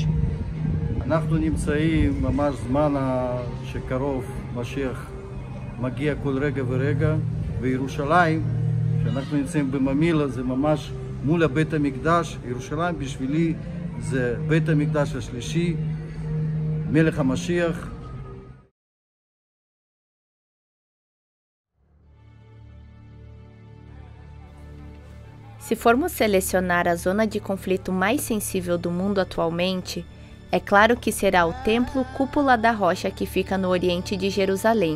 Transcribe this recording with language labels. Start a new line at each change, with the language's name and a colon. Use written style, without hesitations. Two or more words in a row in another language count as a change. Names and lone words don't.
Hebrew: אנחנו נמצאים ממש זמן שקרוב, משיח מגיע כל רגע ורגע, וירושלים, שאנחנו נמצאים בממילה, זה ממש מול בית המקדש. ירושלים בשבילי זה בית המקדש השלישי, מלך המשיח.
Portuguese: Se formos selecionar a zona de conflito mais sensível do mundo atualmente, é claro que será o Templo Cúpula da Rocha que fica no oriente de Jerusalém.